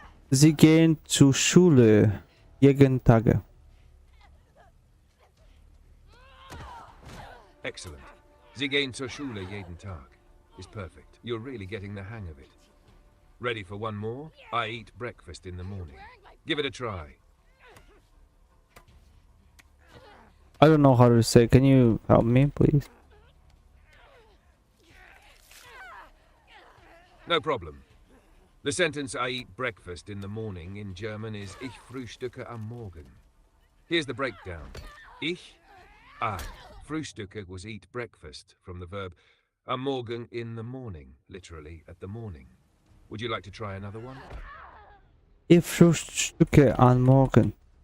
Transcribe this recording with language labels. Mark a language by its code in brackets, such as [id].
[de] Sie gehen zur Schule jeden Tag. [en] Excellent. [de] Sie gehen zur Schule jeden Tag [en] is perfect. You're really getting the hang of it. Ready for one more? I eat breakfast in the morning. Give it a try. I don't know how to say. Can you help me, please? No problem. The sentence I eat breakfast in the morning in German is [de] Ich frühstücke am Morgen. [en] Here's the breakdown. I. Frühstücke was eat breakfast from the verb am Morgen in the morning, literally at the morning. Would you like to try another one? [de] Ich frühstücke am Morgen.